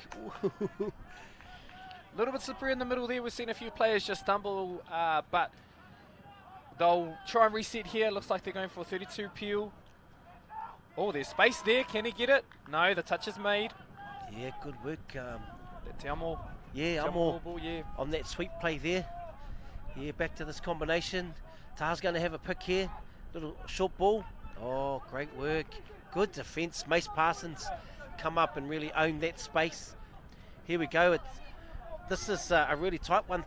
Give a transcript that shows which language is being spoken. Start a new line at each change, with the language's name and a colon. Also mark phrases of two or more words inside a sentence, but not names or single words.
English: A little bit slippery in the middle there. We've seen a few players just stumble, but they'll try and reset here. Looks like they're going for a 32 peel. Oh, there's space there. Can he get it? No, the touch is made. Yeah, good work. Te amo. Yeah, Te Amo amo, yeah. on that sweep play there. Yeah, back to this combination. Ta's going to have a pick here. Little short ball. Oh, great work. Good defence. Mace Parsons come up and really own that space. Here we go. This is a really tight one.